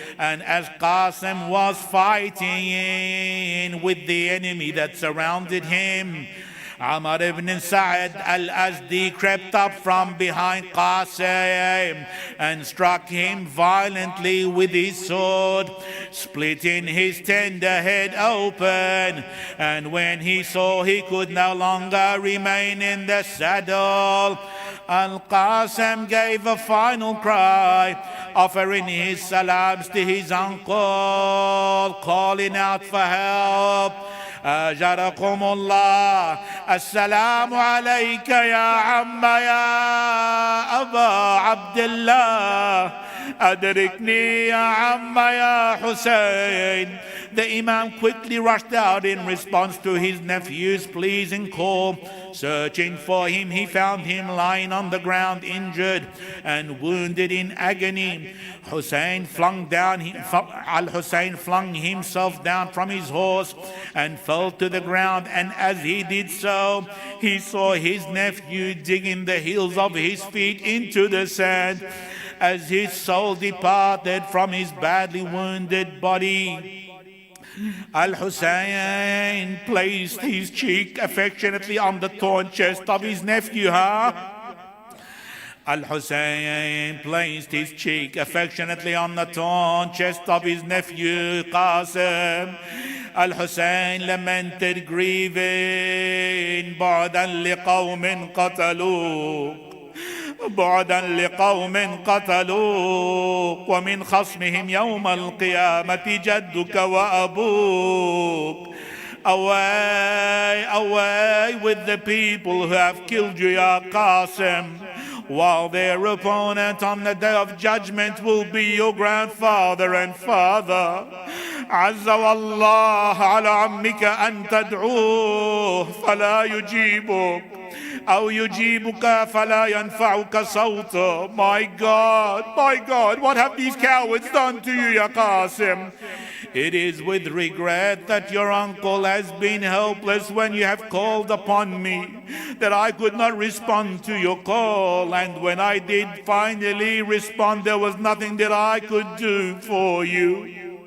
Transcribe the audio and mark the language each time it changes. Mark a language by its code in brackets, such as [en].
[en] And as Qasim was fighting with the enemy that surrounded him, Amr ibn Sa'ad al-Azdi crept up from behind Qasim and struck him violently with his sword, splitting his tender head open. And when he saw he could no longer remain in the saddle, Al-Qasim gave a final cry, offering his salams to his uncle, calling out for help. [ar] أجركم الله السلام عليك يا عم يا أبا عبد الله أدركني يا عم يا حسين. [en] The Imam quickly rushed out in response to his nephew's pleasing call. Searching for him, he found him lying on the ground, injured and wounded in agony. Al-Hussein flung himself down from his horse and fell to the ground, and as he did so, he saw his nephew digging the heels of his feet into the sand. As his soul departed from his badly wounded body, Al-Hussein placed his cheek affectionately on the torn chest of his nephew. Al-Hussein placed his cheek affectionately on the torn chest of his nephew Qasim. Al-Hussein lamented, grieving, [ar] بعدا لقوم قتلوك بعدا لقوم قتلوك ومن خصمهم يوم القيامة جدك وأبوك. [en] Away, away with the people who have killed you, Ya Qasim, while their opponent on the day of judgment will be your grandfather and father. [ar] عز والله على عمك أن تدعوه فلا يجيبك أو يجيبك فلا ينفعك صوته. [en] My God, what have these cowards done to you, Ya Qasim? It is with regret that your uncle has been helpless when you have called upon me, that I could not respond to your call, and when I did finally respond, there was nothing that I could do for you.